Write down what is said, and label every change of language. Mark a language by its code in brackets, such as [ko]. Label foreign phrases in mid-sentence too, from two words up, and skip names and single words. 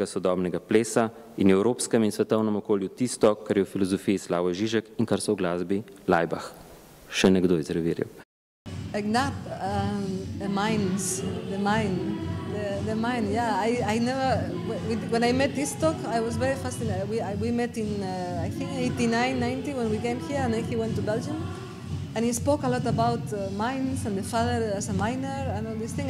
[sl] sodobnega plesa in v evropskem in svetovnem okolju tisto, kar je v filozofiji Slavoj Žižek in kar so v glasbi Laibach. Še nekdo iz revirjev. Knap, [en] the mine, yeah. I never, when I met Istok, I was very fascinated. We met in, I think, 89, 90 when we came here, and then he went to Belgium. And he spoke a lot about mines and the father as a miner and all this thing.